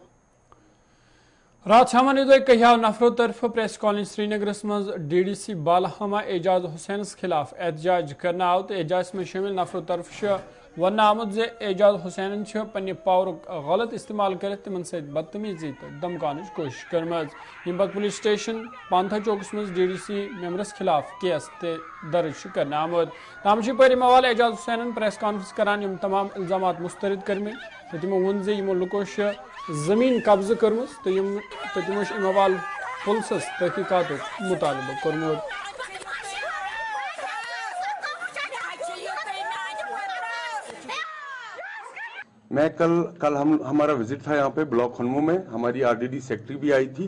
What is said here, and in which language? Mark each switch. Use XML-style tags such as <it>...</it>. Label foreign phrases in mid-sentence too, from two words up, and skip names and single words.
<ks>रात शामन कहिया नफरों तरफ प्रेस कॉलोनी श्रीनगर मज DDC बालहमा एजाज हुसैन खिलाफ एहतजाज करना आव तो एजाज में शामिल नफरों तरफ वन आमुद जे एजाज हुसैन पन्ने पावर गलत इस्तेमाल कर तिमन सत बदतमीजी तो धमकान कोशिश कर्म पत पुलिस स्टेशन पांथा चौकस मज DDC मेंबरस खिलाफ केस दर्ज कर आमुद ताम पर अवाल एजाज हुसैन प्रेस कॉन्फ्रेंस करान यम तमाम इल्जाम मुस्तरद कर्म तो तमो वोन जे यमो लुको जमीन कब्ज कर्म तो तमो अवाल पुलिस तहकीकात मुतालबा कर्मुत।</ks> <hi>मैं कल हमारा विजिट था यहाँ पे ब्लॉक खनमू में, हमारी RDD सेक्रेटरी भी आई थी।</hi>